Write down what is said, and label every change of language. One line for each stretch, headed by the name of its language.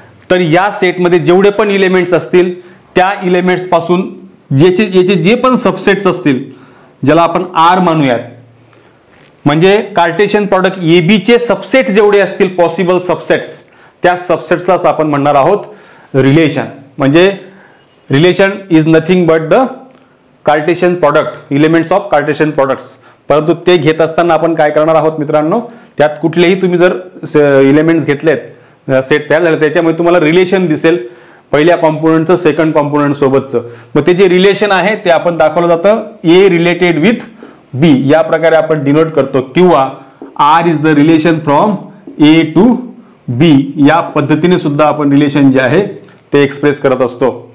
Marathi: तर या सेटमध्ये जेवढे पण इलेमेंट्स असतील त्या इलेमेंट्स पासून याचे जे पण सबसेट्स असतील, ज्याला आपण R मानूयात, म्हणजे कार्टेशियन प्रॉडक्ट AB चे सबसेट जेवढे असतील पॉसिबल सबसेट्स, त्या सबसेट्सलाच आपण म्हणणार आहोत रिलेशन।
English: म्हणजे relation is nothing but the Cartesian product, elements of Cartesian products.
Marathi: परंतु ते घेत असताना आपण काय करणार आहोत मित्रांनो, त्यात कुठलेही तुम्ही जर इलेमेंट्स घेतलेत, सेट तयार झाले, त्याच्यामध्ये तुम्हाला रिलेशन दिसेल पहिल्या कॉम्पोनंटचं सेकंड कॉम्पोनंट सोबतचं। मग ते जे रिलेशन आहे ते आपण दाखवलं जातं
English: A related with B
Marathi: या प्रकारे आपण डिनोट करतो, किंवा
English: R is the relation from A to B
Marathi: या पद्धतीने सुद्धा आपण रिलेशन जे आहे ते एक्सप्रेस करत असतो।